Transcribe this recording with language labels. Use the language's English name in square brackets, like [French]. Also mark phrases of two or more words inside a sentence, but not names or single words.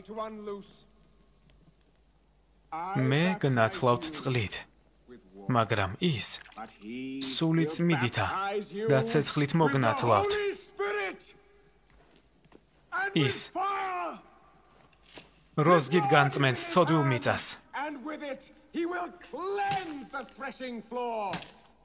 [Georgian] მე გნათლავთ წყლით, მაგრამ ის სული წმიდითა და ცეცხლით მოგნათლავთ. ის როზგით განწმენს სოდვილ მიწას. [English] And with it he will cleanse the threshing floor.